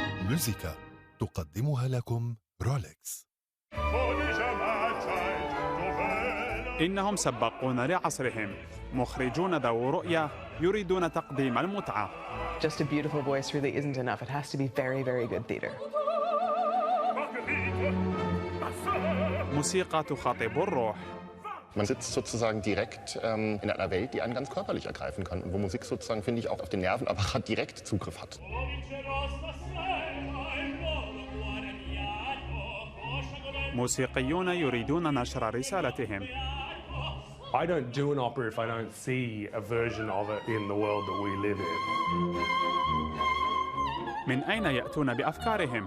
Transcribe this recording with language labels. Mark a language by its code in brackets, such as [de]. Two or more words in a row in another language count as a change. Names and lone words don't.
[ar] ميوزيكا تقدمها لكم رولكس. إنهم سباقون لعصرهم، مخرجون ذو رؤية يريدون تقديم المتعة. [en] Just a beautiful voice really isn't enough. It has to be very, very good theater. [ar] موسيقى تخاطب الروح. [de] Man sitzt sozusagen direkt in einer Welt, die einen ganz körperlich ergreifen kann und wo Musik sozusagen, finde ich, auch auf den Nervenapparat direkt Zugriff hat. [ar] موسيقيون يريدون نشر رسالتهم. [en] I don't do an opera if I don't see a version of it in the world that we live in. [ar] من أين يأتون بأفكارهم؟